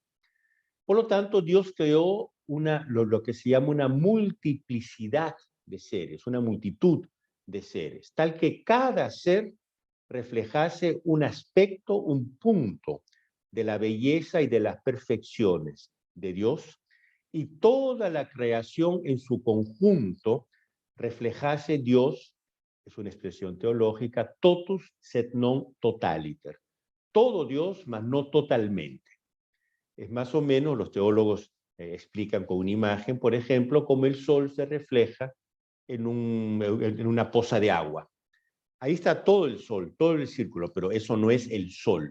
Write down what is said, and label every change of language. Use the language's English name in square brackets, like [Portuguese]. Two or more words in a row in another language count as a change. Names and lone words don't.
[Spanish] Por lo tanto, Dios creó lo que se llama una multiplicidad de seres, una multitud de seres, tal que cada ser reflejase un aspecto, un punto de la belleza y de las perfecciones de Dios, y toda la creación en su conjunto reflejase Dios, es una expresión teológica, [Latin] totus sed non totaliter. [Spanish] Todo Dios, mas no totalmente. Es más o menos, los teólogos explican con una imagen, por ejemplo, cómo el sol se refleja en una poza de agua. Ahí está todo el sol, todo el círculo, pero eso no es el sol.